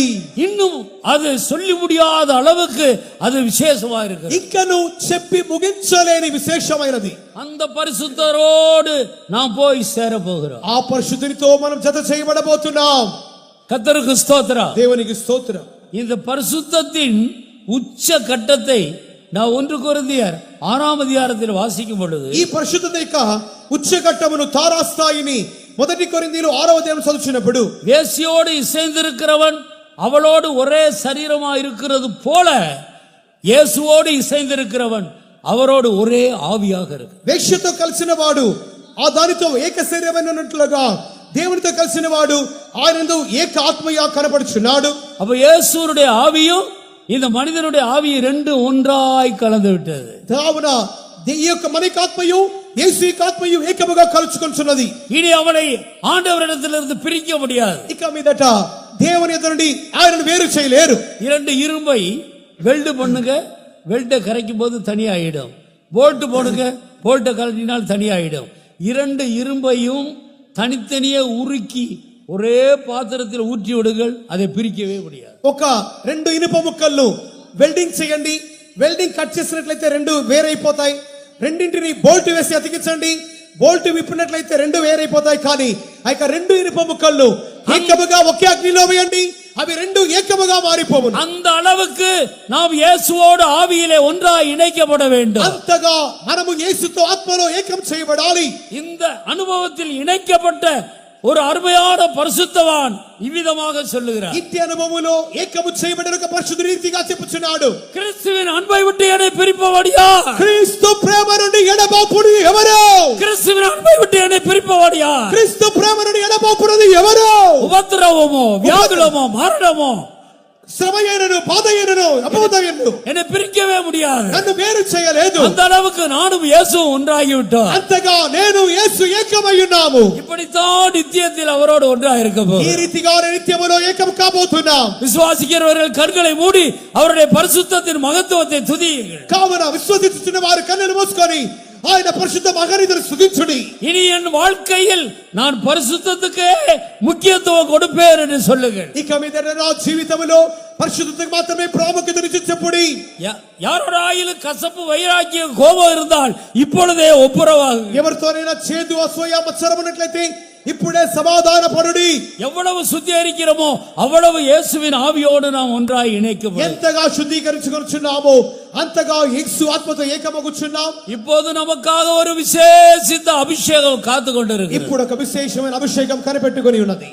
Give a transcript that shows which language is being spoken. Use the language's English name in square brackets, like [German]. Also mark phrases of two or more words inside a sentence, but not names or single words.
[Tamil] இன்னும் அது சொல்லி முடியாத அளவுக்கு அது விசேஷமா இருக்கு. [Telugu] ఇంకను చెప్పి ముగించలేని విశేషమైనది. [Tamil] அந்த பரிசுத்தரோடு நாம் போய் சேர போகிறோம். [Telugu] ఆ పరిశుద్ధితో మనం జత చేయబడబోతున్నాం. [Tamil] கர்த்தருக்கு ஸ்தோத்திரம். [Telugu] దేవునికి స్తోత్రం. [Tamil] இந்த பரிசுத்தத்தின் உச்ச கட்டத்தை நான் 1 கொரிந்தியர் 6ஆம் அதிகாரத்தில் வாசிக்கும் பொழுது [Telugu] ఈ పరిశుద్ధత యొక్క ఉచ్చకట్టమును తారాస్థాయిని 1 కొరింథీయులు 6వ అధ్యాయం చదువుచున్నప్పుడు [Tamil] வேசியோடு இசைந்திருக்கிறவன் அவளோடு ஒரே சரீரமா இருக்கிறது போல இயேசுவோடு இசைந்திருக்கிறவன் அவரோடு ஒரே ஆவியாக இருக்கு. [Telugu] వేశ్యతో కలిసిన వాడు ఆ దానితో ఏక శరీరమైనట్లుగా దేవునితో కలిసిన వాడు ఆయనందు ఏక ఆత్మగా కనపడుచున్నాడు. [Tamil] அப்ப இயேசுவுடைய ஆவியும் இந்த மனிதனுடைய ஆவியும் ரெண்டு ஒன்றாய் கலந்து விட்டது. [Telugu] కావున ఈ యొక్క మనికాత్మయు యేసు యొక్క ఆత్మయు ఏకముగా కలుచుకొనుచున్నది. [Tamil] இனி அவனை ஆண்டவரிடத்திலிருந்து பிரிக்க முடியாது. [Telugu] ఇక మీదట దేవుని ఎదుట నుండి ఆయనను వేరు చేయలేరు. [Tamil] இரண்டு இரும்பை வெல்டு பண்ணுங்க, வெல்டை கரைக்கும் போது தனியாயிடும். போல்ட் போடுங்க, போல்ட்டை கலட்டினால் தனியாயிடும். இரண்டு இரும்பையும் தனித்தனியே உருக்கி ஒரே பாத்திரத்தில் ஊற்றி விடுங்கள், அதை பிரிக்கவே முடியாது. [Telugu] ఒక రెండు ఇనుప ముక్కలను వెల్డింగ్ చేయండి, వెల్డింగ్ కట్ చేసినట్లయితే రెండు వేరైపోతాయి. రెండింటిని బోల్ట్ వేసి అతికించండి, బోల్ట్ విప్పినట్లయితే రెండు వేరైపోతాయి. కానీ ఆ యొక్క రెండు ఇనుప ముక్కలను ఏకముగా ఒకే అగ్నిలో వేయండి, అవి రెండు ఏకముగా మారిపోవును. [Tamil] அந்த அளவுக்கு நாம் இயேசுவோடு ஆவியிலே ஒன்றாய் இணைக்கப்பட வேண்டும். [Telugu] అంతగా మనము యేసుతో ఆత్మలో ఏకం చేయబడాలి. [Tamil] இந்த அனுபவத்தில் இணைக்கப்பட்ட ஒரு அருமையான பரிசுத்தவான் இவ்விதமாக சொல்லுகிறார். [Telugu] ఇట్టి అనుభవములో ఏకము చేయబడిన ఒక పరిశుద్ధ రీతిగా చెప్పుచున్నాడు. [Tamil] கிறிஸ்துவின் அன்பை விட்டு என்னை பிரிப்பவடியா? [Telugu] క్రీస్తు ప్రేమ నుండి ఎడబాపుడు ఎవరు? [Tamil] கிறிஸ்துவின் அன்பை விட்டு என்னை பிரிப்பவடியா? [Telugu] క్రీస్తు ప్రేమ నుండి ఎడబాపుడు ఎవరు? [Tamil] உபத்திரவமோ, வியாகுலமோ, மரணமோ, [Telugu] శ్రమయైనను బాధయైనను అపవాదమైనను [Tamil] என்னை பிரிக்கவே முடியாது. [Telugu] నన్ను వేరు చేయలేదు. [Tamil] அந்த அளவுக்கு நானும் இயேசுவும் ஒன்றாகி விட்டோம். [Telugu] అంతగా నేను యేసు ఏకమై ఉన్నాము. [Tamil] இப்படித்தான் நித்தியத்தில் அவரோடு ஒன்றாக இருக்க [Telugu] ఈ [Tamil] போகிறோம். [Telugu] రీతిగా నిత్యములో ఏకం కాబోతున్నాం. [Tamil] விசுவாசிக்கிறவர்கள் கண்களை மூடி அவருடைய பரிசுத்தத்தின் மகத்துவத்தை துதியுங்கள். [Telugu] కావున విశ్వసించుచున్న వారు కన్నులు మూసుకొని ఆయన పరిశుద్ధ మగనిదరు స్తుతించుడి. [Tamil] இனி என் வாழ்க்கையில் நான் பரிசுத்தத்துக்கு முக்கியத்துவம் கொடுப்பேன் என்று சொல்லுங்கள். [Telugu] ఇక మీదట నా జీవితంలో పరిశుద్ధతకు మాత్రమే ప్రాముఖ్యతనిచ్చి చెప్పుడి. [Tamil] யாரோட ஆயில கசப்பு வைராக்கியம் கோபம் இருந்தால் இப்பொழுதே ஒப்புரவாகுங்கள். [Telugu] ఎవరితోనైనా చేదు అసూయ మత్సరం ఉన్నట్లయితే ఇప్పుడే సమాధాన పడుడి. [Tamil] எவ்வளவு சுத்திகரிக்கிறோமோ அவ்வளவு இயேசுவின் ஆவியோடு நாம் ஒன்றாய் இணைக்கப்படும். [Telugu] ఎంతగా శుద్ధీకరించుకొనుచున్నామో అంతగా యేసు ఆత్మతో ఏకమగుచున్నాం. [Tamil] இப்போது நமக்காக ஒரு விசேஷித்த அபிஷேகம் காத்து கொண்டிருக்கிறது. [Telugu] ఇప్పుడు ఒక విశేషమైన అభిషేకం కనిపెట్టుకొని ఉన్నది.